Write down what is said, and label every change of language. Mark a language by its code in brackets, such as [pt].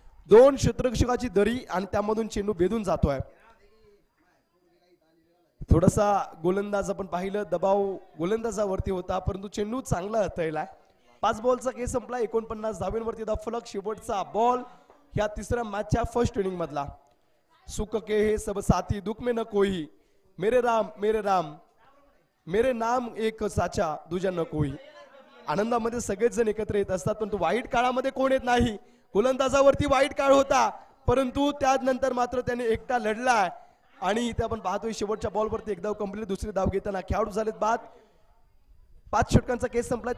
[mr] 2 क्षेत्ररक्षकाची दरी आणि त्यामधून चेंडू भेदून जातोय. थोडासा गोलंदाज आपण पाहिलं, दबाव गोलंदाजावरती होता, परंतु चेंडू चांगला हाताळलाय. 5 बॉलचा खेळ संपला. 49 धावेंवरती धावफलक. शेवटचा बॉल ह्या तिसऱ्या मॅचच्या फर्स्ट इनिंग मधला. [hi] सुख के हे सब साथी दुख में न कोई, मेरे राम मेरे नाम एक साचा दुजा न कोई. [mr] आनंदामध्ये सगळेच जण एकत्र येत असतात, परंतु वाईट काळामध्ये कोण येत नाही. गोलंदाजावरती वाईट काळ होता, परंतु त्यानंतर मात्र त्याने एकटा लढलाय आणि इथे आपण पाहतोय शेवटच्या बॉलवरती एक धाव कंप्लीट. दुसरी धाव घेताना खेळाडू झालेत बाद. 5 षटकांचा केस संपला.